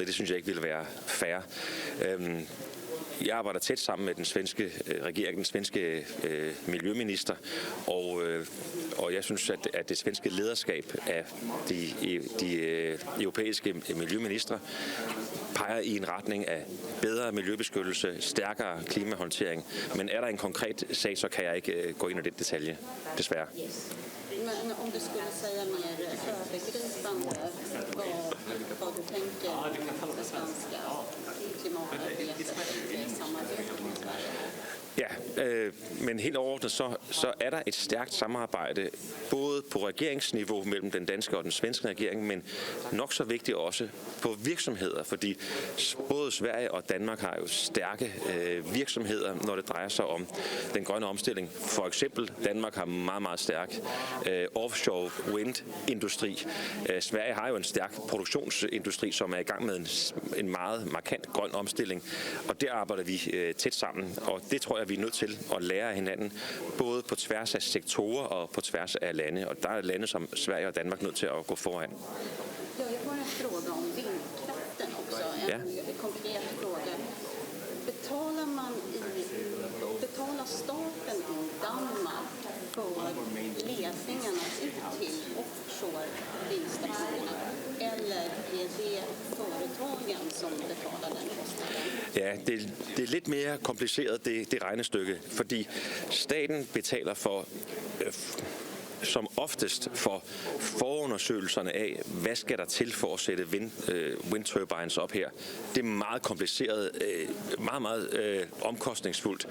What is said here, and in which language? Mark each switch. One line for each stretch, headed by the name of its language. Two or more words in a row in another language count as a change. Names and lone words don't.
Danish: Det synes jeg ikke ville være fair. Jeg arbejder tæt sammen med den svenske regering, den svenske miljøminister, og jeg synes, at det svenske lederskab af de europæiske miljøministre peger i en retning af bedre miljøbeskyttelse, stærkere klimahåndtering. Men er der en konkret sag, så kan jeg ikke gå ind i den detalje, desværre.
Swedish: Men om du skulle säga mer övergripande vad du tänker om det svenska klimatarbetet i samarbete med Sverige?
Danish: Ja, men helt overordnet så er der et stærkt samarbejde, både på regeringsniveau mellem den danske og den svenske regering, men nok så vigtigt også på virksomheder, fordi både Sverige og Danmark har jo stærke virksomheder, når det drejer sig om den grønne omstilling. For eksempel Danmark har meget, meget stærk offshore windindustri. Sverige har jo en stærk produktionsindustri, som er i gang med en meget markant grøn omstilling, og der arbejder vi tæt sammen, og det tror jeg, vi er nødt til at lære af hinanden, både på tværs af sektorer og på tværs af lande. Og der er lande som Sverige og Danmark nødt til at gå foran.
Swedish: Ja, jag har en fråga om vindkraften också. En konkret fråga. Betalar staten i Danmark för ledningarna ut till offshore vindstationerna? Eller är det företagen som betalar den kostnaden?
Danish: Ja, det er lidt mere kompliceret, det regnestykke, fordi staten betaler for som oftest for forundersøgelserne af, hvad skal der til for at sætte windturbines op her. Det er meget kompliceret, meget omkostningsfuldt.